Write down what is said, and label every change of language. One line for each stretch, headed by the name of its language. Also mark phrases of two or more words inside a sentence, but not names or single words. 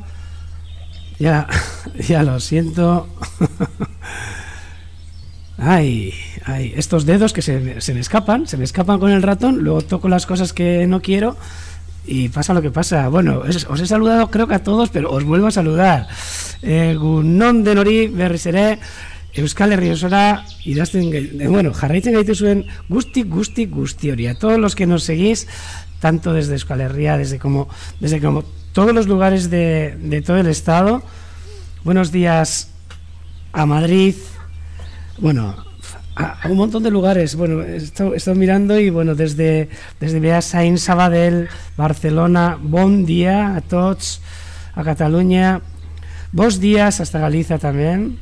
Spanish: Ya lo siento. Ay, estos dedos que se me escapan con el ratón, luego toco las cosas que no quiero y pasa lo que pasa. Bueno, os he saludado creo que a todos, pero os vuelvo a saludar.
Basque: Egunon denori berriz ere, Euskal Herri osora idazten bueno, jarraitzen gaituzuen guzti hori.
Spanish: A todos los que nos seguís, tanto desde Euskal Herria, desde como todos los lugares de todo el estado. Buenos días a Madrid, bueno, a un montón de lugares. Bueno, he estado mirando y bueno, desde Beasain, Sabadell, Barcelona,
Catalan: bon día a tots,
Spanish: a Cataluña,
Galician: bons días
Spanish: hasta Galicia también.